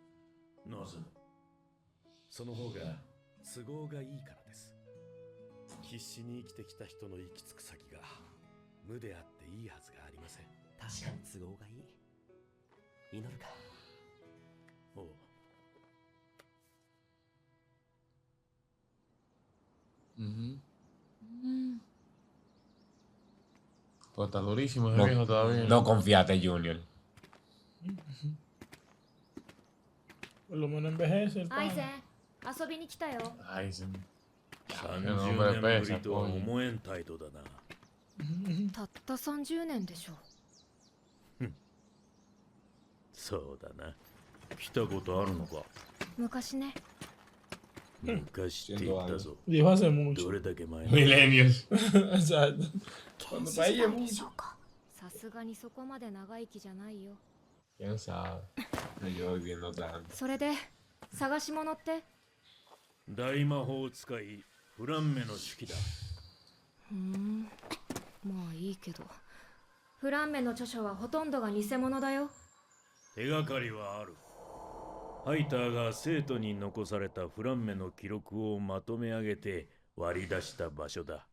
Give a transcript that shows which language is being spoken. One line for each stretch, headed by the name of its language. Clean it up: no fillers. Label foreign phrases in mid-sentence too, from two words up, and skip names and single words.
Japanese: なぜ？その方が都合がいいからです。必死に生きてきた人の行き着く先が無であっていいはずがありません。確かに都合がいい。祈るか。おう。
Spanish: Pues está durísimo ese No, viejo todavía. no confiate, Junior. Por lo menos envejece el
Japanese: アイゼ
Spanish: pan.
Japanese: ン、遊びに来たよ。
Spanish: Ay, sí.
Japanese: 30年ぶりとは思えん態度だな。たった30年でしょ。そうだな。来たことあるのか。昔ね。昔って言ったぞ。
Spanish: Dijo hace mucho.
Japanese: どれだけ前
Spanish: Milenios. Exacto.
Japanese: 原
Spanish: Cuando
Japanese: 始
Spanish: para
Japanese: 時
Spanish: ella
Japanese: 代
Spanish: es
Japanese: でしょ
Spanish: mucho.
Japanese: うか。さすがにそこまで長生きじゃないよ。
Spanish: ¿Quién sabe? Yo viviendo tanto.
Japanese: それで探し物って？大魔法使いフランメの手記だ。まあいいけど、フランメの著書はほとんどが偽物だよ。手がかりはある。ハイターが生徒に残されたフランメの記録をまとめ上げて割り出した場所だ。